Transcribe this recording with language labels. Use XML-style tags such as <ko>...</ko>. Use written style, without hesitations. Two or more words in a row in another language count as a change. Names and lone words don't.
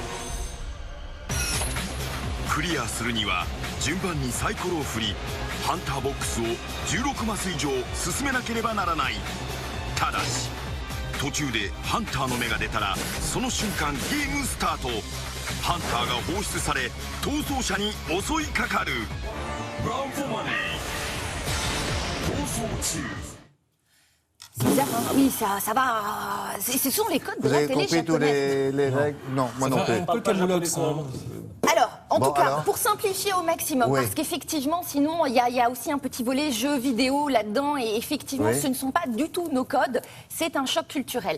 <ja>クリアするには順番にサイコロを振りハンターボックスを16マス以上進めなければならない。ただし途中でハンターの目が出たらその瞬間ゲームスタート。ハンターが放出され逃走者に襲いかかる。</ja> <fr>C'est bizarre, hein? Oui, ça va. Ce sont les codes de la télé japonaise. Vous avez compris tous les règles? Non, moi non plus. Un peu camoulox. Alors, en tout cas, pour simplifier au maximum, parce qu'effectivement, sinon, il y a aussi un petit volet jeux vidéo là-dedans, et effectivement, ce ne sont pas du tout nos codes, c'est un choc culturel.</fr>